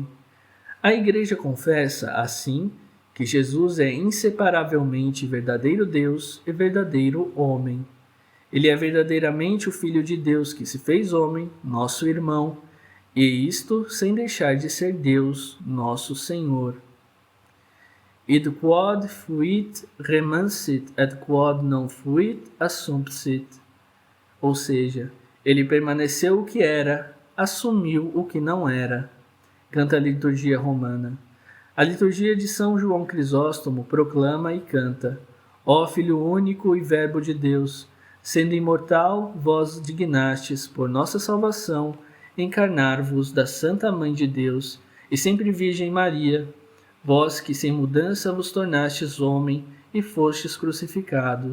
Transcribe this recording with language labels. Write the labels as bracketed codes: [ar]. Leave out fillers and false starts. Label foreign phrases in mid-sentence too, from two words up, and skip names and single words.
[pt] A Igreja confessa, assim, que Jesus é inseparavelmente verdadeiro Deus e verdadeiro homem. Ele é verdadeiramente o Filho de Deus que se fez homem, nosso irmão, e isto sem deixar de ser Deus, nosso Senhor. [la] Id quod fuit remancit, et quod non fuit assumpsit. [pt] Ou seja, ele permaneceu o que era, assumiu o que não era. Canta a liturgia romana. A liturgia de São João Crisóstomo proclama e canta: ó Filho único e Verbo de Deus, sendo imortal, vós dignastes, por nossa salvação, encarnar-vos da Santa Mãe de Deus e sempre Virgem Maria, vós que sem mudança vos tornastes homem e fostes crucificado.